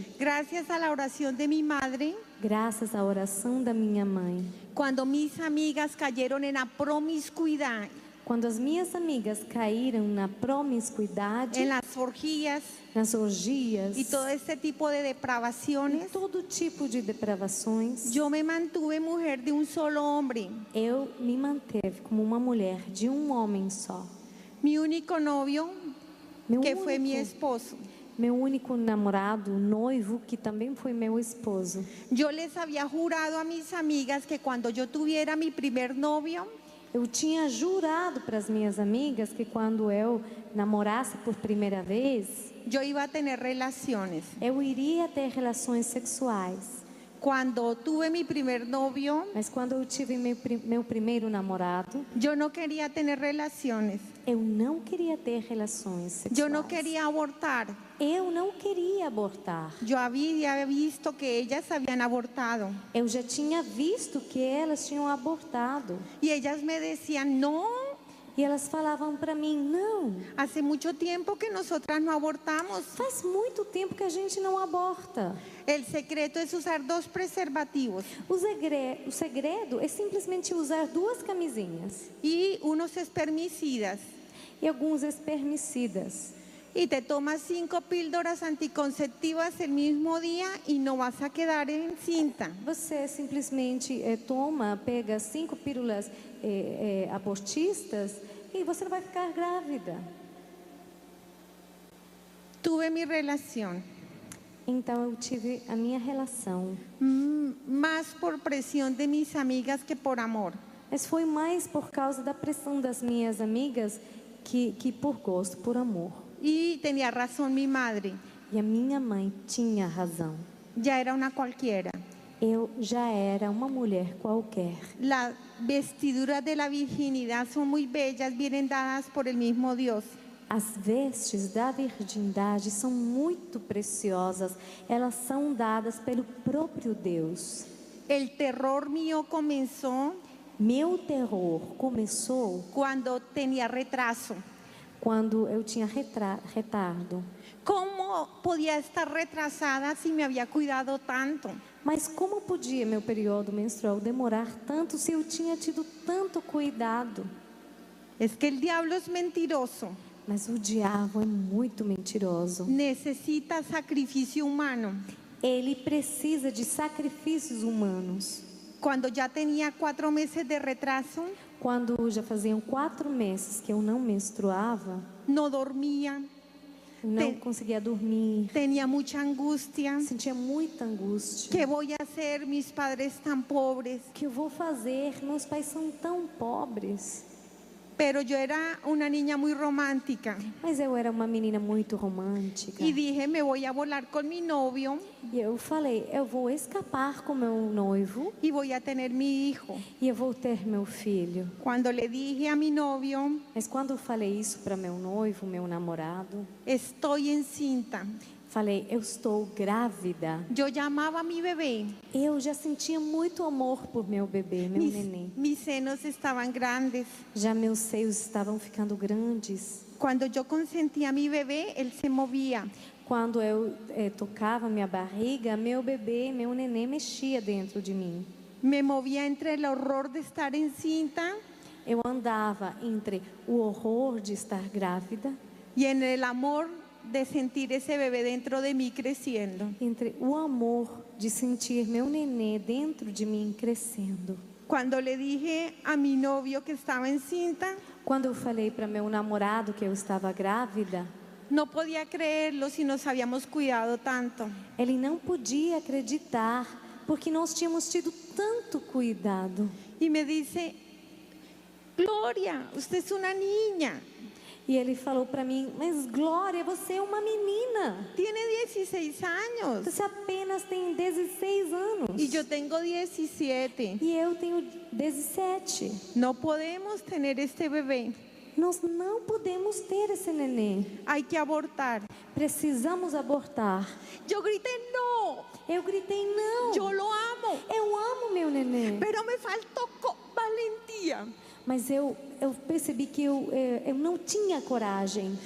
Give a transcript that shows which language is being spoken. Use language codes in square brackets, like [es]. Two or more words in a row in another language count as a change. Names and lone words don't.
[es] Gracias a la oración de mi madre, [pt] Graças à oração da minha mãe. [es] cuando mis amigas cayeron en la promiscuidad, [pt] Quando as minhas amigas caíram na promiscuidade, [es] en las orgías [pt] nas orgias [es] y todo este tipo de [pt] e [es] depravaciones, [pt] todo tipo de depravações, [es] yo me mantuve mujer de un solo hombre. [pt] eu me manteve como uma mulher de um homem só. [es] Mi único novio, [pt] Meu [es] que fue mi [pt] único, [es] esposo. [pt] meu único namorado, noivo, que também foi meu esposo. [es] Yo les había jurado a mis amigas que cuando yo tuviera mi primer novio, [pt] Eu tinha jurado para as minhas amigas que quando eu namorasse por primeira vez, [es] yo iba a tener relaciones. [pt] eu iria ter relações sexuais. [es] Cuando tuve mi primer novio, [pt] Mas quando eu tive meu primeiro namorado, [es] yo no quería tener relaciones. [pt] eu não queria ter relações sexuais. [es] Yo no quería abortar. [pt] Eu não queria abortar. [es] Yo había visto que ellas habían abortado. [pt] Eu já tinha visto que elas tinham abortado. [es] Y ellas me decían, no, [pt] E elas falavam para mim, não, [es] hace mucho tiempo que nosotras no abortamos. [pt] faz muito tempo que a gente não aborta. [es] El secreto es usar 2 preservativos [pt] O segredo é simplesmente usar 2 camisinhas [es] y unos espermicidas. [pt] e alguns espermicidas. [es] Y te tomas 5 píldoras anticonceptivas el mismo día y no vas a quedar encinta. [pt] Você simplesmente pega 5 pílulas abortistas e você não vai ficar grávida. [es] Tuve mi relación, [pt] Então eu tive a minha relação. [es] más por presión de mis amigas que por amor. [pt] Mas foi mais por causa da pressão das minhas amigas que por gosto, [es] por amor. [pt] Y tenía razón mi madre, [es] E a minha mãe tinha razão. [pt] ya era una cualquiera. [es] Eu já era uma mulher qualquer. [pt] Las vestiduras de la virginidad son muy bellas, vienen dadas por el mismo Dios. [es] As vestes da virgindade são muito preciosas. [pt] Elas são dadas pelo próprio Deus. [es] El terror mío comenzó [pt] Meu terror começou [es] cuando tenía retraso. [pt] quando eu tinha retardo. [es] ¿Cómo podía estar retrasada si me había cuidado tanto? [pt] Mas como podia meu período menstrual demorar tanto se eu tinha tido tanto cuidado? [es] Es que el diablo es mentiroso. [pt] Mas o diabo é muito mentiroso. [es] Necesita sacrificio humano. [pt] Ele precisa de sacrifícios humanos. [es] Cuando ya tenía 4 meses de retraso, [pt] Quando já faziam 4 meses que eu não menstruava, [es] no dormía, [pt] não conseguia dormir, [es] tenía mucha angustia. [pt] sentia muita angústia. [es] ¿Qué voy a hacer? Mis padres tan pobres. [pt] O que eu vou fazer? Meus pais são tão pobres. [es] Pero yo era una niña muy romántica [pt] Mas eu era uma menina muito romântica. [es] y dije, me voy a volar con mi novio [pt] E eu falei, eu vou escapar com meu noivo [es] y voy a tener mi hijo. [pt] e eu vou ter meu filho. [es] Cuando le dije a mi novio, [pt] Mas quando eu falei isso para meu noivo, meu namorado, [es] estoy encinta, [pt] falei, eu estou grávida. [es] yo llamaba a mi bebé, [pt] Eu já sentia muito amor por meu bebê, meu neném. [es] mis senos estaban grandes. [pt] Já meus seios estavam ficando grandes. [es] Cuando yo consentía a mi bebé, él se movía. [pt] Quando eu tocava minha barriga, meu bebê, meu neném mexia dentro de mim. [es] Me movía entre el horror de estar encinta [pt] Eu andava entre o horror de estar grávida, [es] y en el amor de sentir ese bebé dentro de mí creciendo. [pt] entre o amor de sentir meu nenê dentro de mim crescendo. [es] Cuando le dije a mi novio que estaba encinta, [pt] Quando eu falei para meu namorado que eu estava grávida, [es] no podía creerlo si nos habíamos cuidado tanto. [pt] ele não podia acreditar, porque nós tínhamos tido tanto cuidado. [es] Y me dice, Gloria, usted es una niña, [pt] E ele falou para mim, mas Glória, você é uma menina. [es] tiene 16 años [pt] Você apenas tem 16 anos. [es] y yo tengo 17. [pt] E eu tenho 17. [es] No podemos tener este bebé, [pt] Nós não podemos ter esse neném. [es] hay que abortar. [pt] Precisamos abortar. [es] Yo grité, no, [pt] Eu gritei, não. [es] yo lo amo, [pt] Eu amo meu neném. [es] pero me faltó valentía. [pt] Mas eu percebi que eu não tinha coragem.